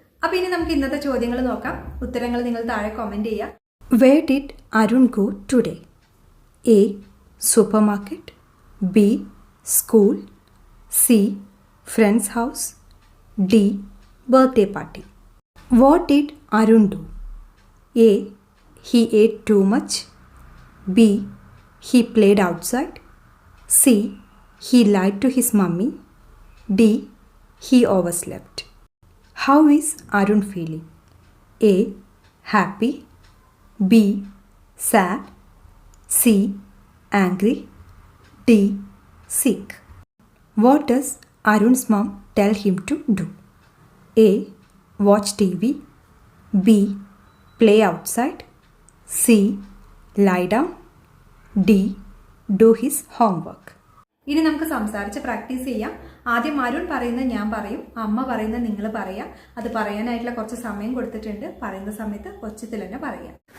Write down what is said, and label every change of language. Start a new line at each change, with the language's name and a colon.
Malayalam: അപ്പോൾ ഇനി നമുക്ക് ഇന്നത്തെ ചോദ്യങ്ങൾ നോക്കാം. ഉത്തരങ്ങൾ നിങ്ങൾ താഴെ കമൻറ്റ് ചെയ്യുക.
English: Where did Arun go today? A supermarket, B school, C friend's house, D birthday party. What did Arun do? A he ate too much, B he played outside, C he lied to his mummy, D he overslept. How is Arun feeling? A happy, B sad, C angry, D sick. What does Arun's mom tell him to do? A watch TV, B play outside, C lie down, D do his homework.
Malayalam: ഇനി നമുക്ക് സംസാരിച്ച് practice ചെയ്യാം. ആദ്യം അരുൺ പറയുന്നത് ഞാൻ പറയും, അമ്മ പറയുന്നത് നിങ്ങൾ പറയാം. അത് പറയാനായിട്ടുള്ള കുറച്ച് സമയം കൊടുത്തിട്ടുണ്ട്. പറയുന്ന സമയത്ത് ഒച്ചത്തിൽ തന്നെ പറയാം.